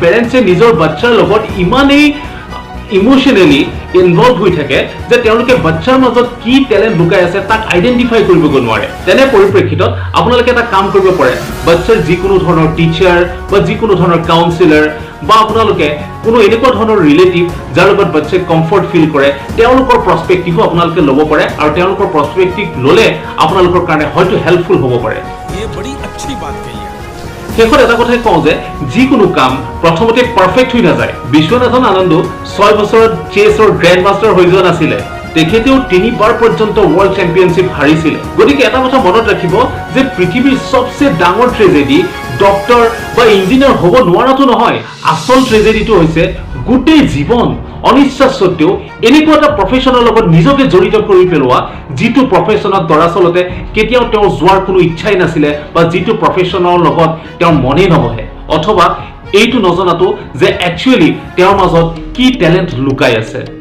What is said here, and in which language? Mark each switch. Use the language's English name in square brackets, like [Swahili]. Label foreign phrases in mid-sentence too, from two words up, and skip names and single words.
[Assamese] পেৰেণ্টছে নিজৰ বাচ্চাৰ লগত ইমানেই [English] emotionally involve [Assamese] হৈ থাকে যে তেওঁলোকে বাচ্চাৰ মাজত কি টেলেণ্ট লুকাই আছে তাক আইডেন্টিফাই কৰিবগৈ নোৱাৰে তেনে পৰিপ্ৰেক্ষিতত আপোনালোকে এটা কাম কৰিব পাৰে বাচ্চাৰ যিকোনো ধৰণৰ টিচাৰ বা যিকোনো ধৰণৰ কাউন্সিলাৰ বা আপোনালোকে কোনো এনেকুৱা ধৰণৰ ৰিলেটিভ যাৰ লগত বাচ্চাই [English] comfort feel [Assamese] কৰে তেওঁলোকৰ পাৰ্সপেক্টিভো আপোনালোকে ল'ব পাৰে আৰু তেওঁলোকৰ পাৰ্সপেক্টিভ ল'লে আপোনালোকৰ কাৰণে হয়তো হেল্পফুল হ'ব পাৰে [Hindi] ये बड़ी अच्छी बात कही है। [Assamese] শেষত এটা কথাই কওঁ যে যিকোনো কাম প্ৰথমতে পাৰফেক্ট হৈ নাযায় বিশ্বনাথন আনন্দ 6 বছৰত চেছৰ [English] grand master [Assamese] হৈ যোৱা নাছিলে তেখেতেও 3বাৰ পৰ্যন্ত [English] world championship [Assamese] হাৰিছিল গতিকে এটা কথা মনত ৰাখিব যে পৃথিৱীৰ সবচে ডাঙৰ ট্ৰেজেডি ডক্টৰ বা ইঞ্জিনিয়াৰ হ'ব নোৱাৰাটো নহয় আচল ট্ৰেজেডিটো হৈছে গোটেই জীৱন অনিচ্ছা সত্ত্বেও এনেকুৱা এটা প্ৰফেশ্যনৰ লগত নিজকে জড়িত কৰি পেলোৱা যিটো প্ৰফেশ্যনত দৰাচলতে কেতিয়াও তেওঁ যোৱাৰ কোনো ইচ্ছাই নাছিলে বা যিটো প্ৰফেশ্যনৰ লগত তেওঁ মনে নবহে অথবা এইটো নজনাটো যে একচুৱেলি তেওঁৰ মাজত কি টেলেণ্ট লুকাই আছে